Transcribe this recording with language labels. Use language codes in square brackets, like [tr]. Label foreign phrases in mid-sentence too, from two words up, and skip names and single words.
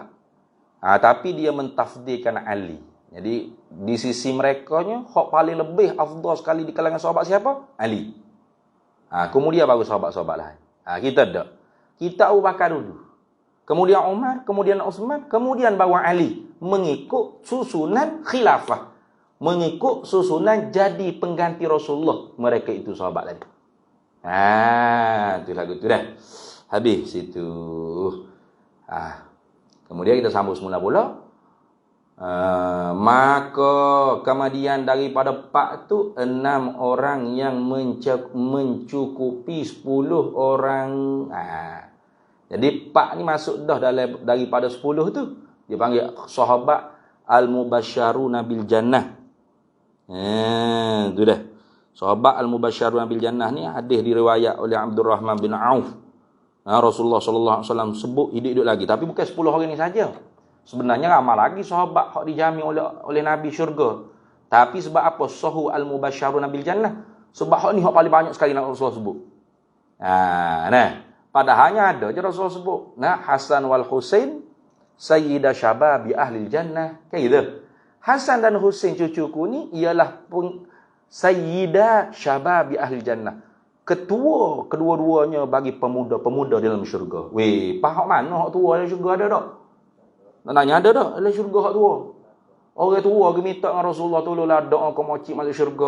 [ms] Tapi dia mentafdilkan Ali. Jadi di sisi merekanya, hak paling lebih afdal sekali di kalangan sahabat siapa? Ali. Kemudian baru sahabat-sahabat lain. Kita tak. Kita Abu Bakar dulu. Kemudian Umar, kemudian Utsman, kemudian baru Ali. Mengikut susunan khilafah. Mengikut susunan jadi pengganti Rasulullah. Mereka itu sahabat lagi. Itu lagu tu dah. Habis situ. Kemudian kita sambung semula pula. Maka kemudian daripada 4 tu 6 orang yang mencukupi 10 orang. Jadi 4 ni masuk dah daripada 10 tu. Dia panggil sahabat [ar] المبشرون بالجنة. [ms] Itu dah. Sahabat [ar] المبشرون بالجنة [ms] ni hadis diriwayat oleh Abdurrahman bin Auf. Rasulullah [ar] صلى الله عليه وسلم [ms] sebut hidup lagi, tapi bukan 10 orang ni saja. Sebenarnya ramai lagi sahabat hak dijamin oleh Nabi syurga. Tapi sebab apa sahu [ar] المبشرون بالجنة? [ms] Sebab hak ni hak paling banyak sekali nak Rasulullah sebut. Padahalnya ada je Rasulullah sebut. [ar] الحسن والحسين سيدا شباب أهل الجنة. [id] Kayak gitu. [ms] Hasan dan Husain cucuku ni ialah [ar] سيدا شباب أهل الجنة. [ms] Ketua kedua-duanya bagi pemuda-pemuda dalam syurga. Faham mana hak tua dalam syurga ada tak? Nak nanya ada tak dalam syurga hak tua? Orang tua ke minta dengan Rasulullah tolonglah doa kau makcik masuk syurga.